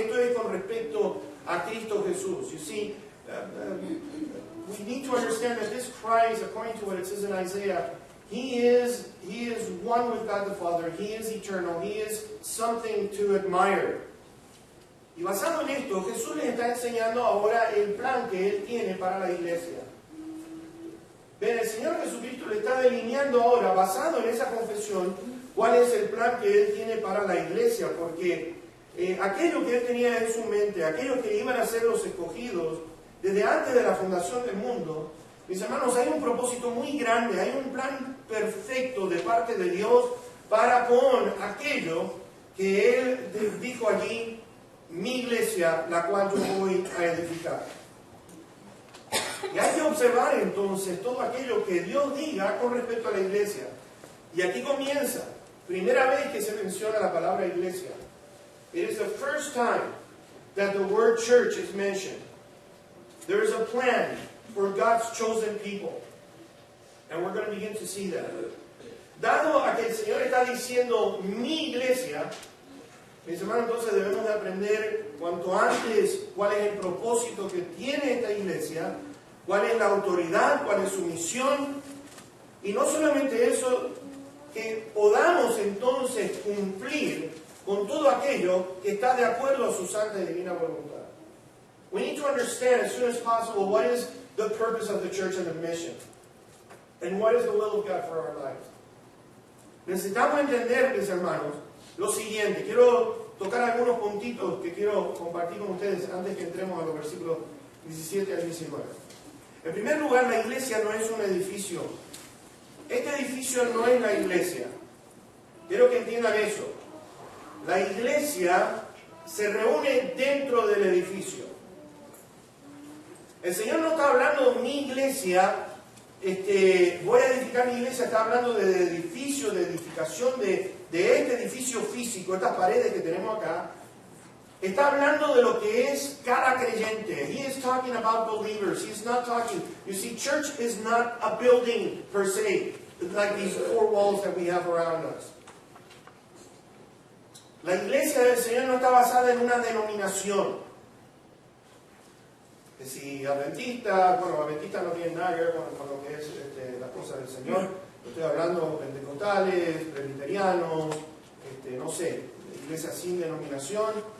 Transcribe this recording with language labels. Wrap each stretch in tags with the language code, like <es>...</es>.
<es>Esto es con respecto a Cristo Jesús.</es> <en>You see, we need to understand that this Christ, according to what it says in Isaiah, He is one with God the Father. He is eternal. He is something to admire.</en> <es>Y basado en esto, Jesús les está enseñando ahora el plan que Él tiene para la iglesia. Ven, el Señor Jesucristo le está delineando ahora, basado en esa confesión, cuál es el plan que Él tiene para la iglesia, porque aquello que Él tenía en su mente, aquellos que iban a ser los escogidos desde antes de la fundación del mundo, mis hermanos, hay un propósito muy grande, hay un plan perfecto de parte de Dios para con aquello que Él dijo allí: mi iglesia, la cual yo voy a edificar. Y hay que observar entonces todo aquello que Dios diga con respecto a la iglesia. Y aquí comienza, primera vez que se menciona la palabra iglesia.</es> <en>It is the first time that the word church is mentioned. There is a plan for God's chosen people. And we're going to begin to see that.</en> <es>Dado a que el Señor está diciendo mi iglesia, mis hermanos, entonces debemos de aprender cuanto antes cuál es el propósito que tiene esta iglesia, cuál es la autoridad, cuál es su misión, y no solamente eso, que podamos entonces cumplir con todo aquello que está de acuerdo a su santa y divina voluntad.</es> <en>We need to understand as soon as possible what is the purpose of the church and the mission, and what is the will of God for our lives.</en> <es>Necesitamos entender, mis hermanos, lo siguiente. Quiero tocar algunos puntitos que quiero compartir con ustedes antes que entremos a los versículos 17 al 19. En primer lugar, la iglesia no es un edificio. Este edificio no es la iglesia. Quiero que entiendan eso. La iglesia se reúne dentro del edificio. El Señor no está hablando de mi iglesia, voy a edificar mi iglesia, está hablando de edificio, de edificación, de este edificio físico, estas paredes que tenemos acá. Está hablando de lo que es cada creyente.</es> <en>He is talking about believers. He is not talking, you see, church is not a building per se. like these four walls that we have around us.</en> <es>La iglesia del Señor no está basada en una denominación. Que si adventista, bueno, adventista no tiene nada que ver con lo que es la cosa del Señor. Estoy hablando pentecostales, presbiterianos, no sé, iglesia sin denominación.</es>